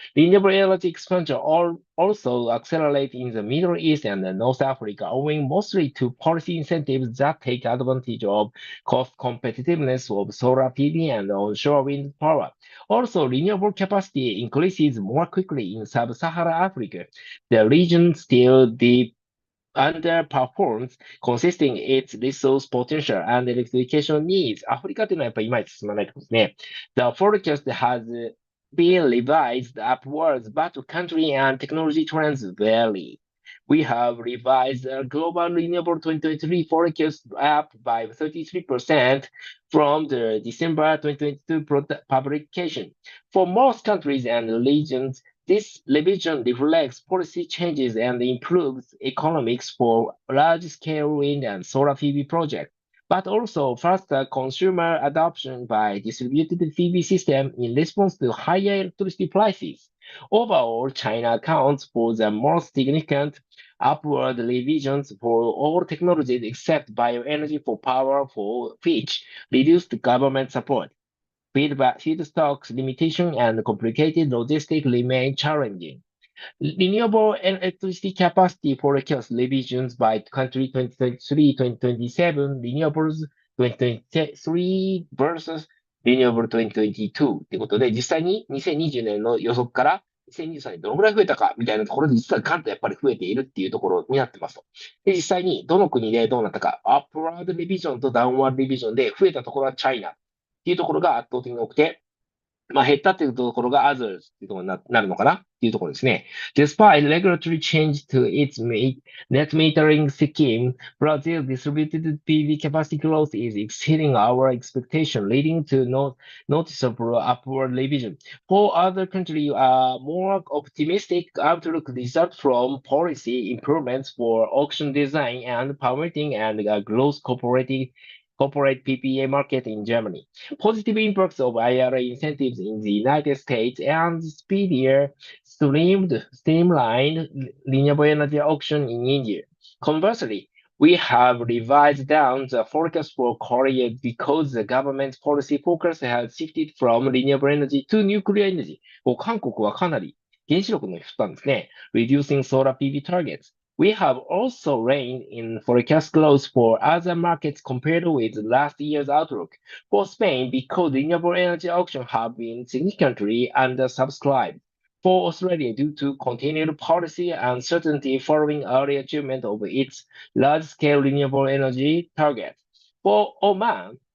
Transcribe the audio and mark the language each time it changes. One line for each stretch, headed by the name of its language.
English: Renewable energy expansion also accelerate in the Middle East and North Africa, owing mostly to policy incentives that take advantage of cost competitiveness of solar PV and onshore wind power. Also, renewable capacity increases more quickly in sub-Saharan Africa. The region still underperforms, consisting its resource potential and electrification needs.
Japanese: アフリカっていうのはやっぱりいまいち進まないところですね。
English: The forecast has been revised upwards, but country and technology trends vary. We have revised the global renewable 2023 forecast up by 33% from the December 2022 publication. For most countries and regions, this revision reflects policy changes and improves economics for large-scale wind and solar PV projects, but also faster consumer adoption by distributed PV system in response to higher electricity prices. Overall, China accounts for the most significant upward revisions for all technologies except bioenergy for power, for which reduced government support. Feedstocks limitation and complicated logistics remain challenging. Renewable electricity capacity forecast revisions by country 2023-2027, renewables 2023 versus renewable 2022
Japanese: ってことで、実際に2020年の予測から2023年どのぐらい増えたかみたいなところで実はガンとやっぱり増えているっていうところになってますと。で、実際にどの国でどうなったか、アップワードリビジョンとダウンワードリビジョンで増えたところはチャイナっていうところが圧倒的に多くて、減ったっていうところが others っていうところになるのかなっていうところですね。
English: Despite regulatory change to its net metering scheme, Brazil's distributed PV capacity growth is exceeding our expectation, leading to noticeable upward revision. For other countries, a more optimistic outlook results from policy improvements for auction design and permitting and growth corporate PPA market in Germany. Positive impacts of IRA incentives in the United States and speedier, streamlined renewable energy auction in India. Conversely, we have revised down the forecast for Korea because the government's policy focus has shifted from renewable energy to nuclear energy.
Japanese: 韓国はかなり原子力の振ったんですね。
English: Reducing solar PV targets. We have also reined in forecast growth for other markets compared with last year's outlook. For Spain, because renewable energy auctions have been significantly undersubscribed. For Australia, due to continued policy uncertainty following early achievement of its large-scale renewable energy targets. For Oman,